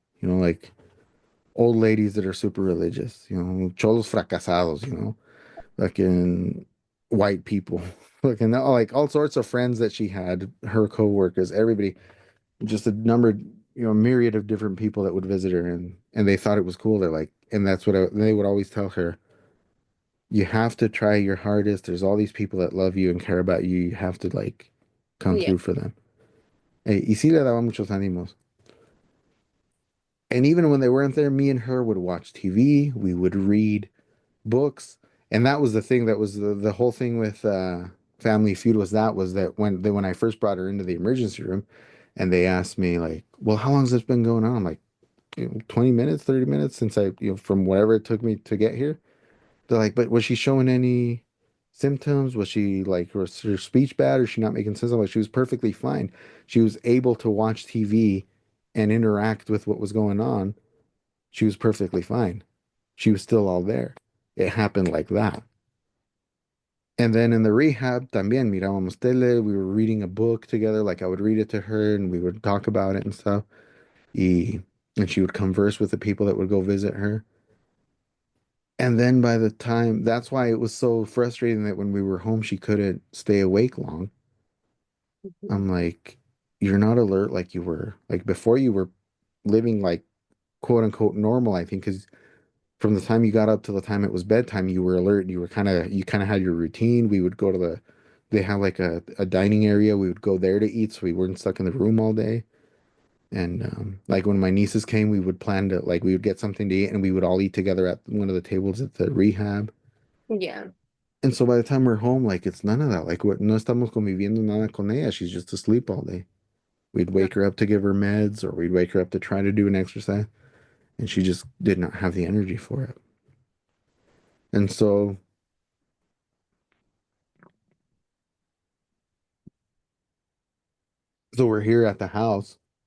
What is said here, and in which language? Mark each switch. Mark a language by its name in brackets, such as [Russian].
[English] Like old ladies that are super religious, [Spanish] cholos fracasados, [English] like in white people, like and like all sorts of friends that she had, her coworkers, everybody, just a myriad of different people that would visit her, and they thought it was cool. They're like, and that's what they would always tell her. You have to try your hardest. There's all these people that love you and care about you. You have to like come Yeah. through for them. [Spanish] Y sí le daba muchos ánimos. [English] And even when they weren't there, me and her would watch TV. We would read books, and that was the thing. That was the whole thing with Family Feud was that when I first brought her into the emergency room, and they asked me like, "Well, how long has this been going on?" I'm like, 20 minutes, 30 minutes since from whatever it took me to get here. They're like, but was she showing any symptoms? Was she like, was her speech bad? Or is she not making sense? I'm like, she was perfectly fine. She was able to watch TV and interact with what was going on. She was perfectly fine. She was still all there. It happened like that. And then in the rehab, [Spanish] también mirábamos tele. [English] We were reading a book together. Like I would read it to her and we would talk about it and stuff. Y, and she would converse with the people that would go visit her. And then by the time, that's why it was so frustrating that when we were home, she couldn't stay awake long. I'm like, you're not alert like you were. Like before you were living like quote unquote normal, I think, because from the time you got up to the time it was bedtime, you were alert. You kind of had your routine. We would go to they have like a dining area. We would go there to eat so we weren't stuck in the room all day. And like when my nieces came, we would plan to like we would get something to eat and we would all eat together at one of the tables at the rehab. Yeah. And so by the time we're home, like it's none of that. Like what [Spanish] no estamos conviviendo nada con ella. [English] She's just asleep all day. We'd wake her up to give her meds or we'd wake her up to try to do an exercise. And she just did not have the energy for it. And so we're here at the house.